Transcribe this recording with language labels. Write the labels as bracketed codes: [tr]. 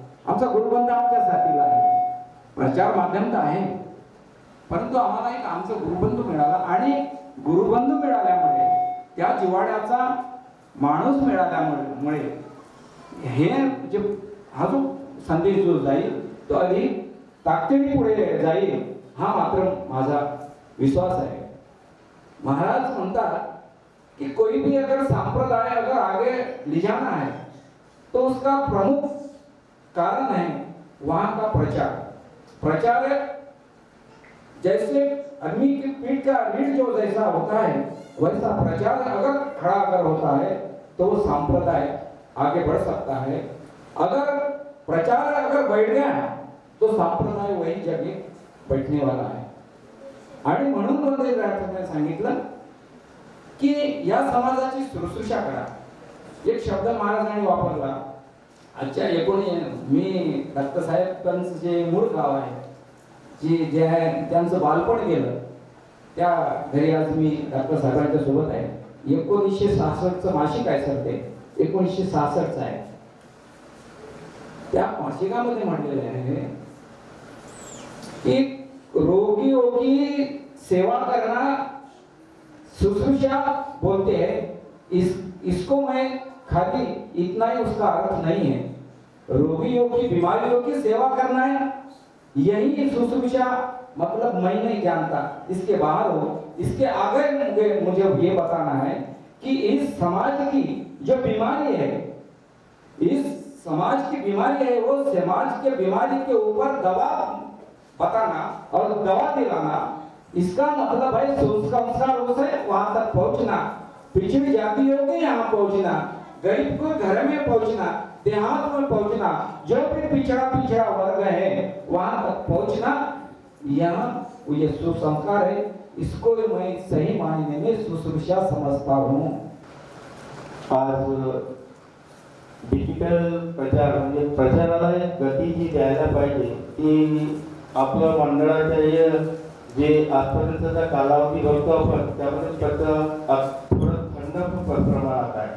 [mr] आमचा गुरुबंधू आमच्या साथीला आहे. प्रचार माध्यम तर आहे, परंतु आम्हाला एक आमचा गुरुबंधू मिळाला आणि गुरुबंधू मिळाल्यामुळे त्या जिव्हाळ्याचा माणूस मिळाल्यामुळे हे जे हा जो संदेश जो जाईल तो अधिक ताकदीने पुढे जाईल हा मात्र माझा विश्वास आहे. महाराज म्हणतात कि [hi] कोई भी अगर संप्रदाय अगर आगे ले जाना है तो उसका प्रमुख कारण है वहां का प्रचार. प्रचार जैसे आदमी की पीठ का रीढ़ जो जैसा होता है वैसा प्रचार अगर खड़ा अगर होता है तो वो संप्रदाय आगे बढ़ सकता है. अगर प्रचार अगर बैठ गया तो संप्रदाय वही जगह बैठने वाला है. [mr] आणि म्हणून वंदनीय राष्ट्रपतींनी सांगितलं की या समाजाची शुश्रूषा करा. एक शब्द महाराजांनी वापरला. आजच्या मी दत्तसाहेबांचं जे मूळ गाव आहे जे आहे त्यांचं बालपण गेलं त्या घरी आज मी दत्तसाहेबांच्या सोबत आहे. 1966चं मासिक आहे सर, ते 1966चं आहे. त्या मासिकामध्ये म्हणलेलं आहे की [hi] रोगियों की सेवा करना शुश्रूषा बोलते हैं. इसको मैं खाली इतना ही उसका अर्थ नहीं है. रोगियों की बीमारियों की सेवा करना है यही शुश्रूषा मतलब मैं नहीं जानता, इसके बाहर हो. इसके आगे मुझे ये बताना है कि इस समाज की जो बीमारी है, इस समाज की बीमारी है, वो समाज के बीमारी के ऊपर दवा बताना और दवा दिलाना. इसका मतलब है संस्कारों से वहां तक पहुंचना, पिछड़ी जातियों के यहाँ पहुंचना, गरीब को घर में पहुंचना, देहात में पहुंचना, जो भी पिछड़ा वर्ग है वहां तक पहुंचना. यहाँ ये सुसंस्कार है. इसको मैं सही मायने में शुश्रूषा समझता हूँ. [mr] आज डिजिटल प्रचार म्हणजे प्रचाराला गती जी द्यायला पाहिजे ती आपल्या मंडळाच्या जे आजपर्यंतचा कालावधी बघतो आपण त्यामध्ये थोडं थंड प्रमाणात आहे.